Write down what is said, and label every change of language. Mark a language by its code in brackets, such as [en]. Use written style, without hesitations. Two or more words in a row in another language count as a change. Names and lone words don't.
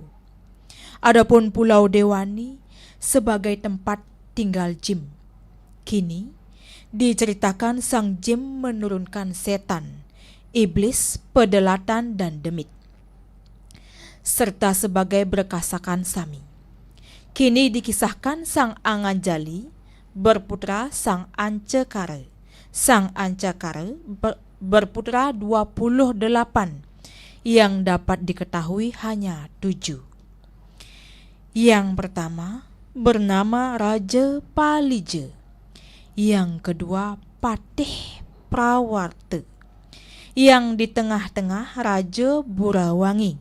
[id] Adapun Pulau Dewani sebagai tempat tinggal jin. Kini diceritakan sang jin menurunkan setan, iblis, pedelatan dan demit, serta sebagai berkasakan sami. Kini dikisahkan sang Anganjali berputra sang Ancakara. Sang Ancakara berputra 28 yang dapat diketahui hanya 7. Yang pertama bernama Raja Palija. Yang kedua Patih Prawarta. Yang di tengah-tengah Raja Burawangi.